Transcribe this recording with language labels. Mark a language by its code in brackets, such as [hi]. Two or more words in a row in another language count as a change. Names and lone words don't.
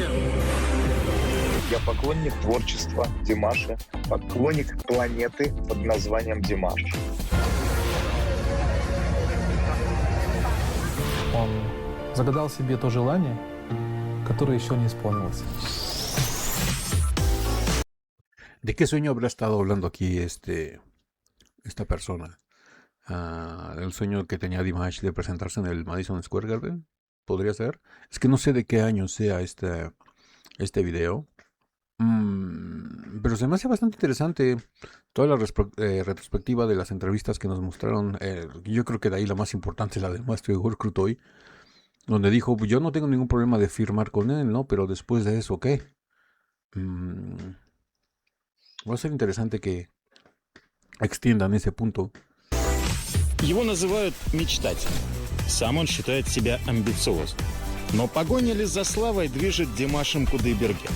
[ru] Я поклонник творчества Димаша, поклонник планеты под названием Димаш. Он загадал себе то желание, которое еще не исполнилось. [es] ¿De qué sueño habrá estado hablando aquí esta persona? ¿El sueño que tenía Dimash de presentarse en el Madison Square Garden? ¿Podría ser? Es que no sé de qué año sea este video. Pero se me hace bastante interesante toda la retrospectiva de las entrevistas que nos mostraron. Yo creo que de ahí la más importante es la del maestro Igor Krutoy, donde dijo, yo no tengo ningún problema de firmar con él, ¿no? Pero después de eso, ¿qué? Va a ser interesante que extiendan ese punto. [ru] Его называют мечтателем. Сам он считает себя амбициозным. Но погоня ли за славой движет Димашем Кудайберген?